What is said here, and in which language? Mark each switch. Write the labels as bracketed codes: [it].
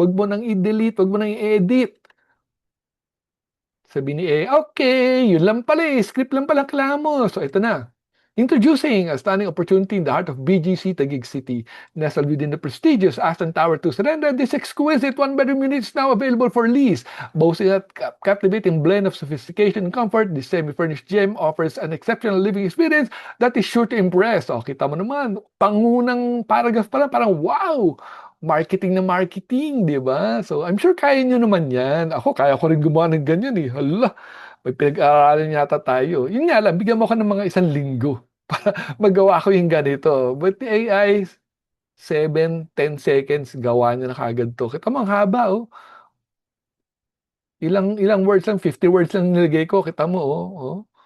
[tl] Huwag mo nang i-delete, huwag mo nang i-edit. Sabi ni A, okay, yun lang pala eh. Script lang pala ang kailangan mo. So, ito na. [en] Introducing a stunning opportunity in the heart of BGC Taguig City. Nestled within the prestigious Aston Tower to Surrender, this exquisite one-bedroom unit is now available for lease. Boasting a captivating blend of sophistication and comfort, this semi-furnished gem offers an exceptional living experience that is sure to impress. [tl] O, kita mo naman, pangunang paragraph pa lang, parang wow! Marketing na marketing, di ba? [en] So, I'm sure [tl] kaya nyo naman yan. Ako, kaya ko rin gumawa ng ganyan eh. Hala, may pinag-aaralan yata tayo. Yun nga lang, bigyan mo ka ng mga 1 linggo para magawa ko yung ganito. [en] But the AI, 7-10 seconds, [tl] gawa niya na kagad to. Kita mo, ang haba, oh. Ilang words lang, 50 words lang nilagay ko. Kita mo, oh. Oh.